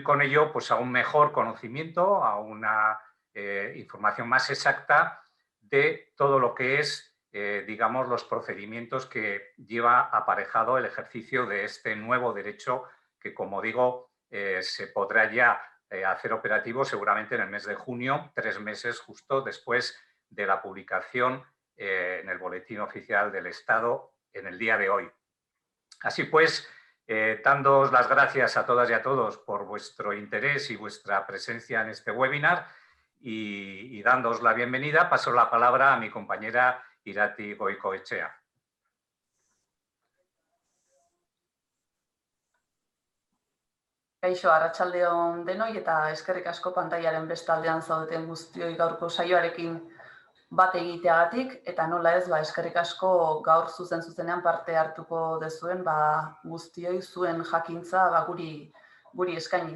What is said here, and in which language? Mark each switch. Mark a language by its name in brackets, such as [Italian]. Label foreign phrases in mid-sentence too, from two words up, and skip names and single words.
[Spanish] con ello pues, a un mejor conocimiento, a una información más exacta de todo lo que es, digamos, los procedimientos que lleva aparejado el ejercicio de este nuevo derecho que, como digo, se podrá ya hacer operativo seguramente en el mes de junio, 3 meses justo después de la publicación en el Boletín Oficial del Estado en el día de hoy. Así pues, dándoos las gracias a todas y a todos por vuestro interés y vuestra presencia en este webinar y dándoos la bienvenida, paso la palabra a mi compañera Irati Goikoetxea. [Basque] Kaixo, arratsaldeon denoi eta eskerrik asko pantailaren bestaldean zaudeten guztioi gaurko saioarekin bat egiteagatik eta nola ez eskerrik asko gaur zuzenean parte hartuko dezuen guztioi zuen jakintza guri eskainiz.